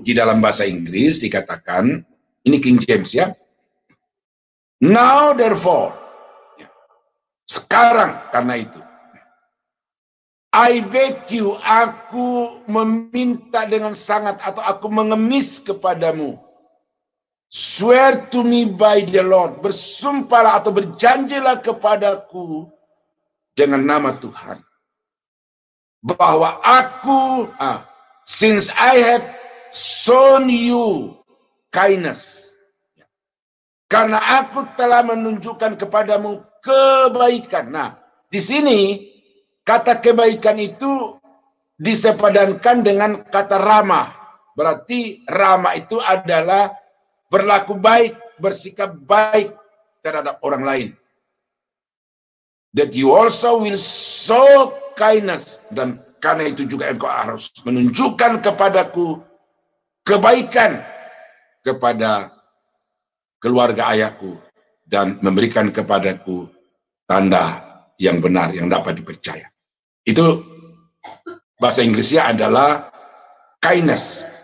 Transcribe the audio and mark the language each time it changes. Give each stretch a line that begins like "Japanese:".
Indonesian: Di dalam bahasa Inggris dikatakan, ini King James ya,
English: now therefore,
Indonesian: sekarang karena itu,
English: I beg you,
Indonesian: aku meminta dengan sangat, atau aku mengemis kepadamu,
English: Swear to me by the Lord.
Indonesian: Bersumpahlah atau berjanjilah kepadaku dengan nama Tuhan. Bahwa aku,
English: since I have shown you kindness.
Indonesian: Karena aku telah menunjukkan kepadamu kebaikan. Nah, di sini kata kebaikan itu disepadankan dengan kata ramah. Berarti ramah itu adalah berlaku baik, bersikap baik terhadap orang lain.
English: That you also will show kindness.
Indonesian: Dan karena itu juga engkau harus menunjukkan kepadaku kebaikan kepada keluarga ayahku dan memberikan kepadaku tanda yang benar yang dapat dipercaya. Itu bahasa Inggrisnya adalah kindness.